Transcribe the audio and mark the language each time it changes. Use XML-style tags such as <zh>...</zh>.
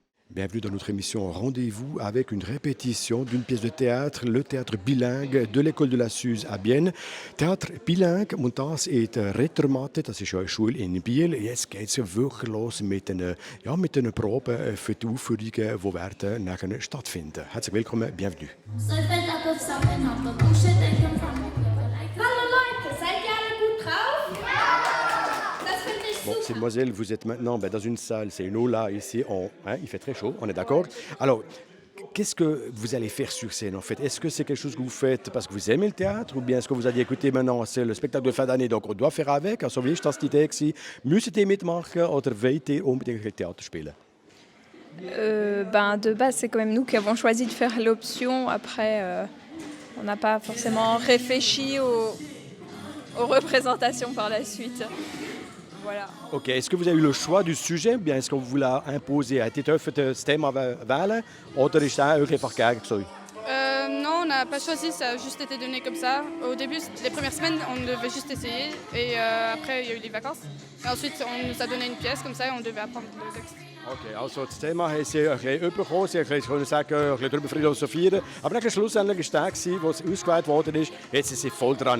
<fr>Bienvenue dans notre émission Rendez-vous avec une répétition d'une pièce de théâtre, le théâtre bilingue de l'école de la Suze à Bienne.</fr> <de>Theater bilingue, und das ist Retromatte, das ist eine Schule in Biel. Jetzt geht es wirklich los mit einer Probe für die Aufführungen, die werden nachher stattfinden. Herzlich willkommen,</de> <fr>bienvenue.</fr> <de>So fällt ab auf Sammeln ab, aber Bullshit, ich kann fangen. Hallo Leute, seid ihr alle gut drauf? Ja! Das finde ich</de> <fr>Bon,</fr> <de>super.</de> <fr>mesdemoiselles, vous êtes maintenant dans une salle, c'est une aula ici, il fait très chaud, on est d'accord? Alors, qu'est-ce que vous allez faire sur scène en fait? Est-ce que c'est quelque chose que vous faites parce que vous aimez le théâtre ou bien est-ce que vous allez écouter maintenant, c'est le spectacle de fin d'année, donc on doit faire avec,</fr> <de>also wie ist das die Idee gewesen? Müsst ihr mitmachen oder wollt ihr unbedingt Theater spielen?</de> <fr>De base, c'est quand même nous qui avons choisi de faire l'option. Après, on n'a pas forcément réfléchi aux représentations par la suite. Voilà. Ok, est-ce que vous avez eu le choix du sujet ou bien est-ce qu'on vous l'a imposé?</fr> <de>Hat ihr dürft das Thema wählen oder ist das euch einfach gegeben gewesen?</de> <fr>Non, on n'a pas choisi, ça a juste été donné comme ça. Au début, les premières semaines, on devait juste essayer. Et après, il y a eu les vacances. Et ensuite, on nous a donné une pièce comme ça et on devait apprendre le texte.</fr> <de>Okay, also das Thema haben Sie ein bisschen bekommen, Sie können sagen, ein bisschen darüber philosophieren. Aber dann schlussendlich war der, wo es ausgewählt worden ist. Jetzt sind Sie voll dran.</de>